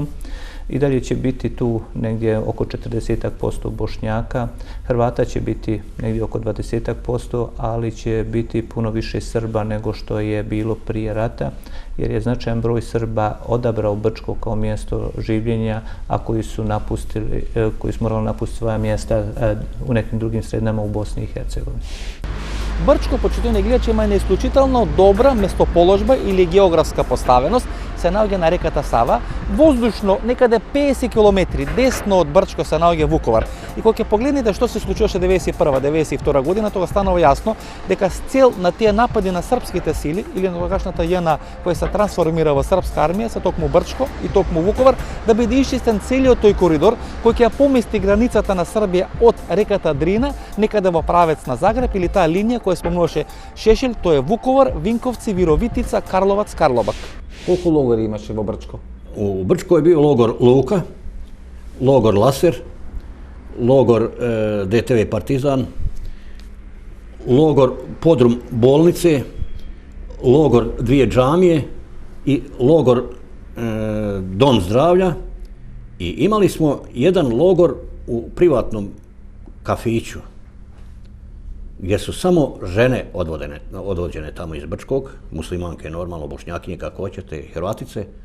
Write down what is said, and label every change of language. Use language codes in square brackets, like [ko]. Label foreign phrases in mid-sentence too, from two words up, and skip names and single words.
[bs] I dalje će biti tu negdje oko 40% Bošnjaka, Hrvata će biti negdje oko 20%, ali će biti puno više Srba nego što je bilo prije rata, jer je značajan broj Srba odabrao Brčko kao mjesto življenja, a koji su morali napustiti svoja mjesta u nekim drugim sredinama u Bosni i Hercegovini. [mk] Брчко, почитувани гледачи, има една исклучително добра местоположба или географска поставеност. Се наоѓа на реката Сава. Воздушно, некаде 50 км десно од Брчко се наоѓа Вуковар. И кога ќе погледнете што се случуваше 91-92 година, тога станува јасно дека с цел на тие напади на српските сили или на тогашната JNA која се трансформира во српска армија, се токму Брчко и токму Вуковар, да биде исчистен целиот тој коридор кој ќе ја помести границата на Србија од реката Дрина некаде во правец на Загреб или таа линија која спомнуваше Шешел, тоа е Вуковар, Винковци, Вировитица, Карловац, Карлобак. Колку логори имаше во Брчко? [bs] U Brčko je bio logor Luka, logor Laser, logor DTV Partizan, logor Podrum bolnice, logor dvije džamije i logor Dom zdravlja i imali smo jedan logor u privatnom kafiću gdje su samo žene odvođene tamo iz Brčkog, muslimanke normalno, bošnjakinje kako hoćete, Hrvatice,